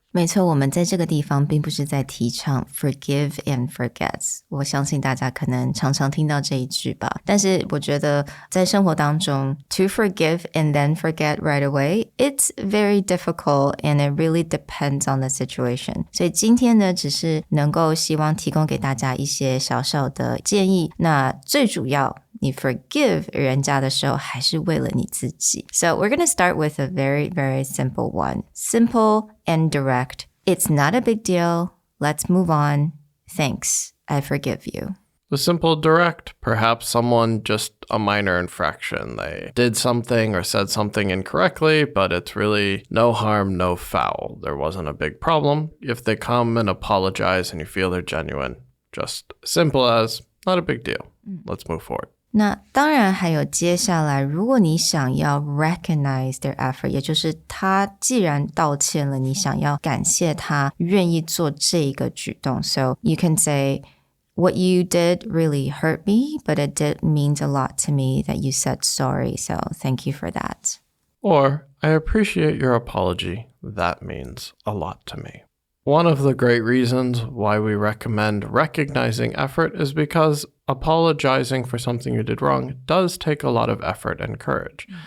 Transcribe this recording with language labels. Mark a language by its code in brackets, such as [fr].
[zh] 没错，我们在这个地方并不是在提倡 [en] forgive and forget， [zh] 我相信大家可能常常听到这一句吧，但是我觉得在生活当中 [en] to forgive and then forget right away, it's very difficult and it really depends on the situation. [zh] 所以今天呢，只是能够希望提供给大家一些小小的建议，那最主要你 forgive 人家的时候还是为了你自己。 [en] So we're going to start with a very, very simple one. Simple and direct. It's not a big deal. Let's move on. Thanks. I forgive you. The simple direct, perhaps someone just a minor infraction. They did something or said something incorrectly, but it's really no harm, no foul. There wasn't a big problem. If they come and apologize and you feel they're genuine, just simple as not a big deal. Let's move forward. [zh] 那当然还有接下来，如果你想要 [en] recognize their effort， [zh] 也就是他既然道歉了，你想要感谢他愿意做这个举动。 [en] So you can say, what you did really hurt me, but it did mean a lot to me that you said sorry. So thank you for that. Or, I appreciate your apology. That means a lot to me. One of the great reasons why we recommend recognizing effort is because apologizing for something you did wrong does take a lot of effort and courage.